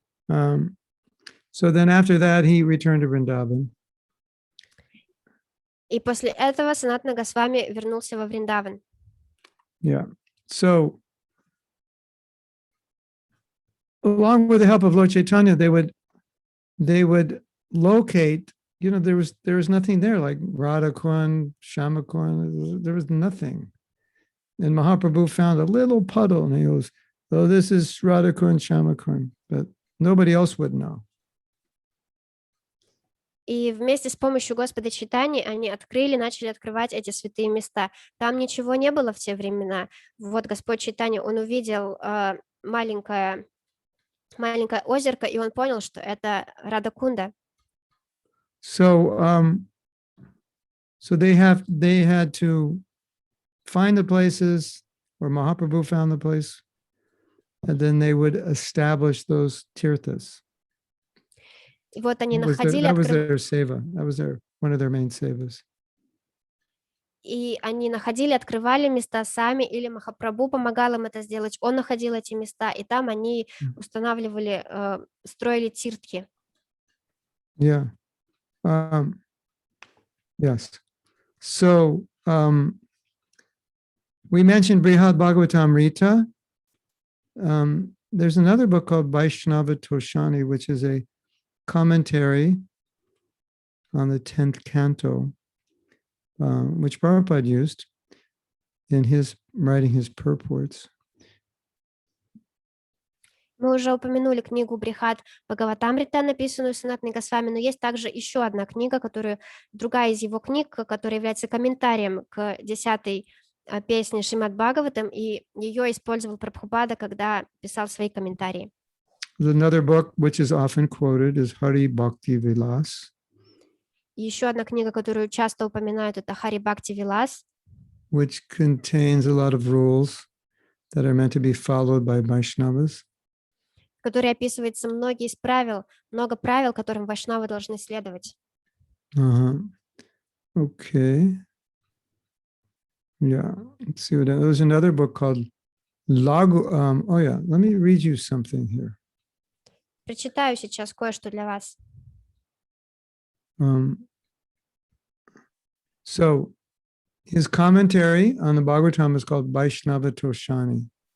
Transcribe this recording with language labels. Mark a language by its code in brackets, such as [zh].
[en] So then after that, he returned to Vrindavan. [ru] И после этого Санатана Госвами вернулся во Вриндаван. [en] Yeah. So along with the help of Lord Chaitanya, they would locate, you know, there was nothing there like Radha-Kun, Shama-Kun, there was nothing. And Mahaprabhu found a little puddle and he goes, oh, this is Radha-Kun, Shama-Kun, but nobody else would know. [ru] И вместе с помощью Господа Чайтаньи они начали открывать эти святые места. Там ничего не было в те времена. Вот Господь Чайтанья, он увидел маленькое озерко, и он понял, что это Радha-Кунда. [en] So they had to find the places, or Mahaprabhu found the place, and then they would establish those tirthas. [ru] И вот они находили... [en] That was their seva. That was one of their main sevas. [ru] И они находили, открывали места сами, или Махапрабху помогал им это сделать. Он находил эти места, и там они устанавливали, строили тиртхи. [en] Yeah. Yes. So we mentioned Brihad Bhagavatam-rita. There's another book called Vaishnava Toshani, which is a commentary on the 10th canto, which Prabhupada used in his writing his purports. [ru] Мы уже упомянули книгу Брихат Бхагаватамрита, написанную Санатаной Госвами, но есть также еще одна книга, другая из его книг, которая является комментарием к 10-й песне Шримад Бхагаватам, и ее использовал Прабхупада, когда писал свои комментарии. [en] Another book which is often quoted is Hari Bhakti Vilas. [ru] Еще одна книга, которую часто упоминают, это Хари Бхакти Вилас, [en] which contains a lot of rules that are meant to be followed by Vaishnavas. [ru] в которой описывается много правил, которым вайшнавы должны следовать. [en] Okay. Yeah. Let's see what there's another book called Lagu. Oh yeah, let me read you something here. [ru] Прочитаю сейчас кое-что для вас. [en] So his commentary on the Bhagavatam is called Vaishnava Toshani.